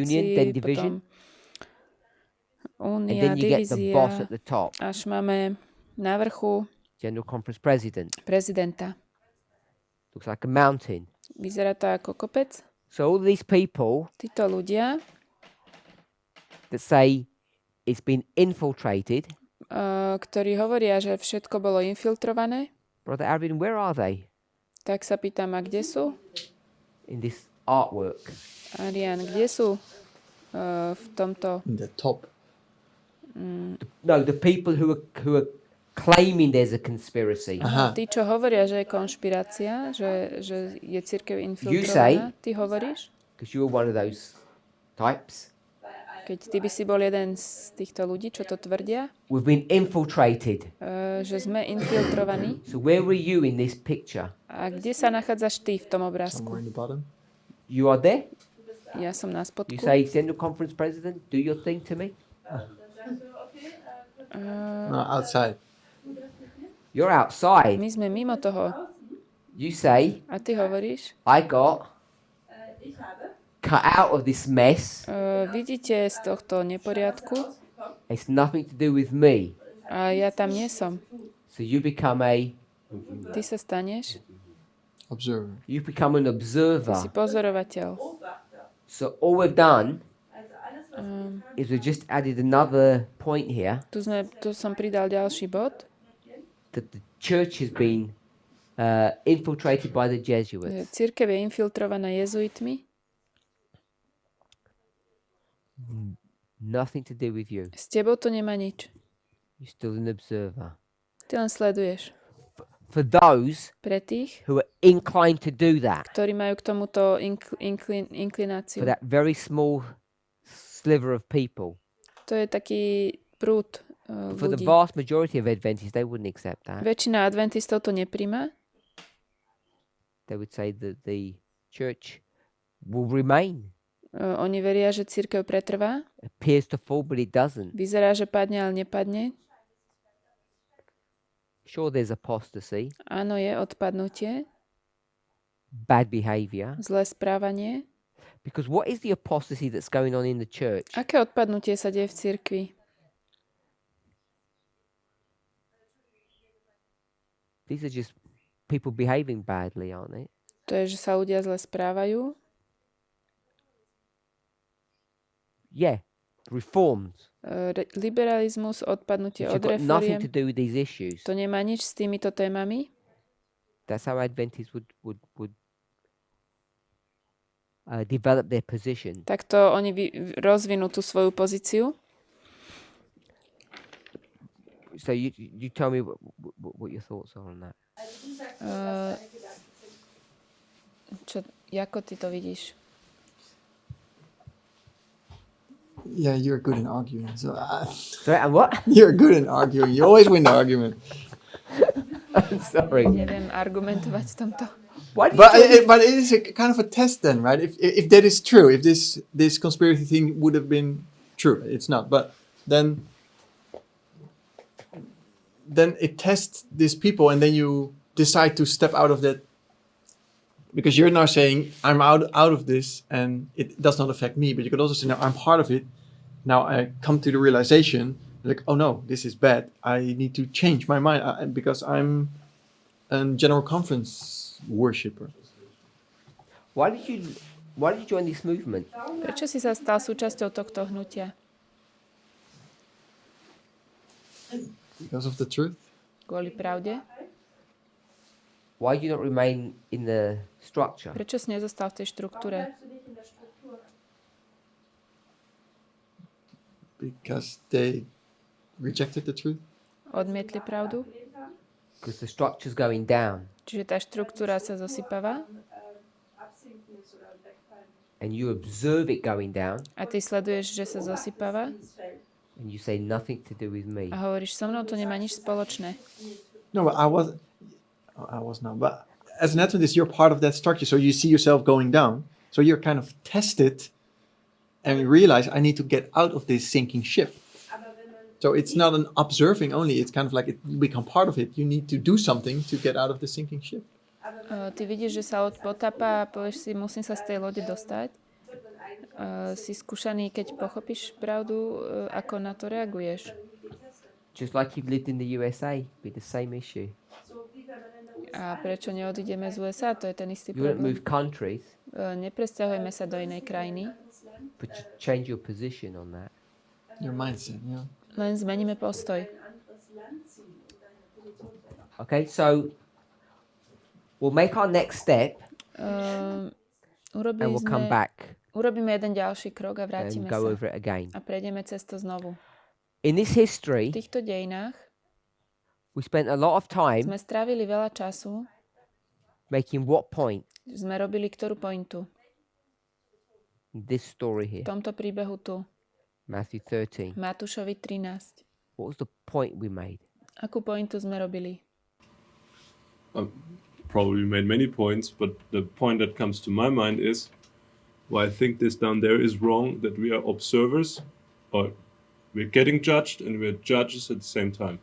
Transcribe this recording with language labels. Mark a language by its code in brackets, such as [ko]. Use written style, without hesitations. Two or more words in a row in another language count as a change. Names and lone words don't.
[en] Union, then division. [sk] potom [en] And [sk] únia, [en] then you get the boss [sk] divízia, [en] at the top, [sk] až máme na vrchu [en] General Conference President. [sk] prezidenta. [en] Looks like a mountain. [sk] Vyzerá to ako kopec. [en] So all these people [sk] Títo ľudia, [en] that say it's been infiltrated, [sk] ktorí hovoria, že všetko bolo infiltrované, [en] Brother Arvin, where are they [sk] tak sa pýtam, a kde sú? [en] in this artwork? [sk] Arian, kde sú v tomto? [en] In the top. No, the people who are claiming there's a conspiracy. [sk] Aha. Tí, čo hovoria, že je konšpirácia, že je cirkev [en] say- [sk] infiltrovaná, ty hovoríš? [en] Because you were one of those types. [sk] Keď ty by si bol jeden z týchto ľudí, čo to tvrdia, [en] We've been infiltrated. [sk] že sme infiltrovaní. [en] So where were you in this picture? [sk] A kde sa nachádzaš ty v tom [en] Somewhere [sk] obrázku? [en] in the bottom. You are there? [sk] Ja som na [en] You [sk] spodku. [en] say, General Conference President, do your thing to me? No, outside. You're outside. [sk] My sme mimo toho. [en] You say, [sk] A ty hovoríš, [en] I got cut out of this mess. [sk] vidíte z tohto neporiadku [en] It's nothing to do with me. [sk] a ja tam nie som. [en] So you become [sk] Ty sa staneš, [en] Observer. you become an [sk] ty [en] observer. [sk] si pozorovateľ. [en] So all we've done is we've just added another point here [sk] Tu som pridal ďalší bod, [en] that the church has been infiltrated by the [sk] že [en] Jesuits. [sk] cirkev je infiltrovaná jezuitmi, [en] Nothing to do with you. [sk] s tebou to nemá nič. [en] You're still an observer. [sk] Ty len sleduješ. [en] For those [sk] Pre tých, [en] who are inclined to do that, [sk] ktorí majú k tomuto [en] for [sk] inklináciu. [en] that very small sliver of people, [sk] To je taký prúd [en] for the [sk] ľudí. [en] vast majority of Adventists, they wouldn't accept that. [sk] Väčšina adventistov to nepríjma. [en] They would say that the church will remain. [sk] Oni veria, že cirkev pretrvá. [en] Appears to fall, but it doesn't. [sk] Vyzerá, že padne, ale nepadne. [en] Sure, there's apostasy, [sk] Áno, je odpadnutie, [en] bad behavior. [sk] zlé správanie. [en] Because what is the apostasy that's going on in the church? [sk] Aké odpadnutie sa deje v cirkvi? [en] These are just people behaving badly, aren't they? [sk] To je, že sa ľudia zle správajú. [en] Yeah, reformed. [sk] Liberalizmus, odpadnutie [en] Which [sk] od [en] have got nothing to [sk] reforiem, [en] do with these issues. [sk] to nemá nič s týmito témami. [en] That's how Adventists would develop their position. [sk] Takto oni rozvinú tú svoju pozíciu. [en] So you tell me what your thoughts are on that. [sk] Ako ty to vidíš? [en] Yeah, you're good in arguing. So Sorry, and what? you're good in arguing. You always win the argument. I'm sorry. [sk] Neviem argumentovať v tomto. [en] Why did But it is a kind of a test then, right? If that is true, if this conspiracy thing would have been true, it's not. But then it tests these people, and then you decide to step out of that because you're now saying I'm out of this and it does not affect me. But you could also say, no, I'm part of it. Now I come to the realization, like, oh no, this is bad. I need to change my mind because I'm a general conference worshipper. Why did you join this movement? [sk] Prečo si sa stal súčasťou tohto hnutia? [en] Because of the truth. [sk] Kvôli pravde? [en] Why do you not remain in the structure? [sk] Prečo si nezostal v tej štruktúre? [en] Because they rejected the truth. [sk] Odmietli pravdu? [en] Because the structure's going down. [sk] Čiže tá štruktúra sa zosypáva [en] and you observe it going down [sk] a ty sleduješ, že sa zosypáva [en] and you say nothing to do with me. [sk] a hovoríš, so mnou to nemá nič spoločné. [en] No, but I was not. But as an Adventist, you're part of that structure. So you see yourself going down. So you're kind of tested and you realize I need to get out of this sinking ship. So it's not an observing only. It's kind of like you become part of it. You need to do something to get out of the sinking ship. [sk] Ty vidíš, že sa loď potápa a povieš si, musím sa z tej lode dostať. Si skúšaný, keď pochopíš pravdu, ako na to reaguješ. [en] Just like you've lived in the USA with the same issue. [sk] A prečo neodídeme z USA? To je ten istý [en] You don't [sk] problém. [en] move countries, [sk] Nepresťahujeme sa do inej krajiny, [en] but you change your position on that. Your mindset, yeah. [sk] len zmeníme postoj. [en] Okay, so we'll make our next step and we'll come back [sk] Urobíme jeden ďalší krok a [en] and [sk] vrátime [en] go [sk] sa [en] over it again. [sk] a prejdeme cez to znovu. [en] In this history, [sk] V týchto dejinách [en] we spent a lot of time [sk] sme strávili veľa času, [en] making what point? [sk] sme robili ktorú pointu. [en] This story here, [sk] V tomto príbehu tu, [en] Matthew 13. [sk] Matúšovi 13. [en] What was the point we made? [sk] Akú pointu sme robili? [en] Probably made many points, but the point that comes to my mind is why I think this down there is wrong, that we are observers, or we're getting judged and we're judges at the same time.